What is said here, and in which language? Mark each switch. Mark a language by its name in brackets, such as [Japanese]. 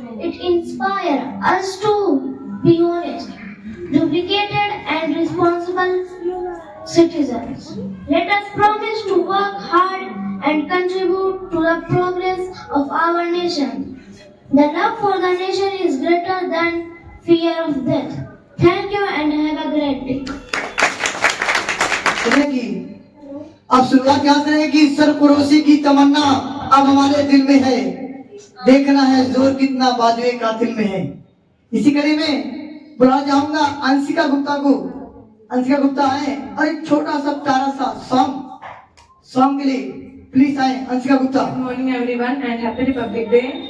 [English] It inspires us to be honest, dedicated and responsible citizens. Let us promise to work hard and contribute to the progress of our nation. The love for the nation is greater than fear of death. Thank you and have a great day. [Hindi] सुनेगी अब शुरुआत यहाँ से है कि सरफरोशी की तमन्ना अब हमारे दिल में है, देखना है जोर कितना बाजुए कातिल में है। इसी कड़ी में बुला जाऊंगा अंशिका गुप्ता को। अंशिका गुप्ता आए और एक छोटा सा प्यारा सा सॉन्ग के लिए प्लीज आए Anshika Gupta. [English] Good morning everyone and happy Republic Day.